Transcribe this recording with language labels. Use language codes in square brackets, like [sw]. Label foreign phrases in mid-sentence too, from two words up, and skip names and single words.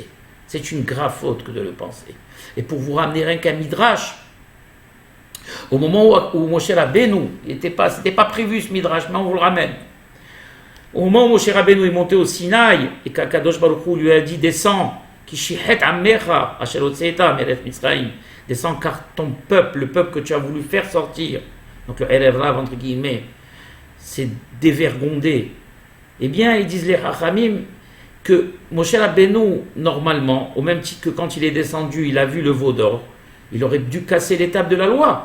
[fr] C'est une grave faute que de le penser. Et pour vous ramener rien qu'un midrash, au moment où Moshe Rabbeinu, c'était pas prévu ce midrash, mais on vous le ramène. Au moment où Moshe Rabbeinu est monté au Sinaï et qu' [he] הקדוש ברוך הוא [fr] lui a dit descends, [he] כי שחת עמך אשר הוצאת מארץ מצרים, [fr] descends car ton peuple, le peuple que tu as voulu faire sortir, donc le [he] ערב רב [fr] entre guillemets, c'est dévergondé. Eh bien, ils disent les Chachamim que Moshe Rabbeinu, normalement, au même titre que quand il est descendu, il a vu le veau d'or, il aurait dû casser l'étape de la loi.